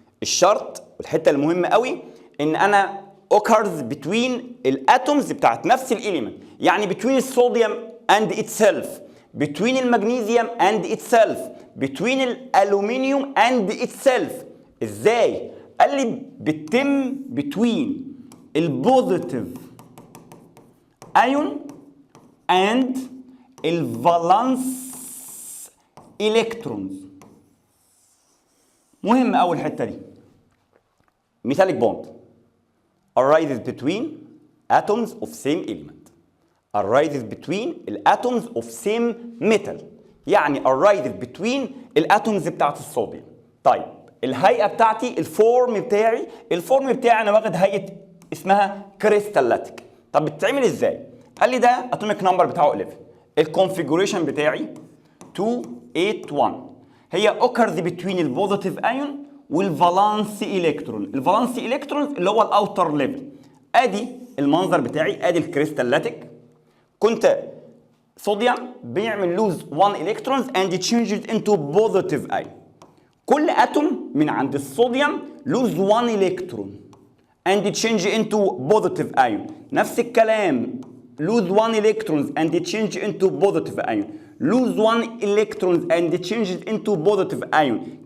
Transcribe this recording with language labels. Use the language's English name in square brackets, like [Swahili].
[Arabic] الشرط والحته المهمه قوي ان انا [English] occurs between [Arabic] الاتومز بتاعت نفس الاليمنت، يعني between الصوديوم [English] and itself، [Arabic] between المغنيسيوم and itself، between الالومنيوم and itself. ازاي؟ قال لي بتتم between البوزيتيف ايون and الفالانس الكترونز. مهم اول الحته دي. [English] metallic bond arises between atoms of same element، arises between الاتومز of same metal، يعني arises between الاتومز [Arabic] بتاعت الصوديوم. طيب الهيئه بتاعتي، الفورم بتاعي انا واخد هيئه اسمها كريستالاتيك. طب بتتعمل ازاي؟ قال لي ده اتوميك نمبر بتاعه 11. الكونفيجوريشن بتاعي 281، هي [English] occurs between [Arabic] البوزيتيف ايون والفالانس الكترون. الفالانس الكترون اللي هو الاوتر ليفل. ادي المنظر بتاعي، ادي الكريستالاتيك. كنت صوديوم بيعمل [English] Lose 1 electrons and change it into positive ion. [Arabic] كل اتوم من عند الصوديوم [English] Lose 1 electron and change into positive ion. نفس الكلام lose 1 electrons and change into positive ion، lose 1 electrons and change it into positive ion.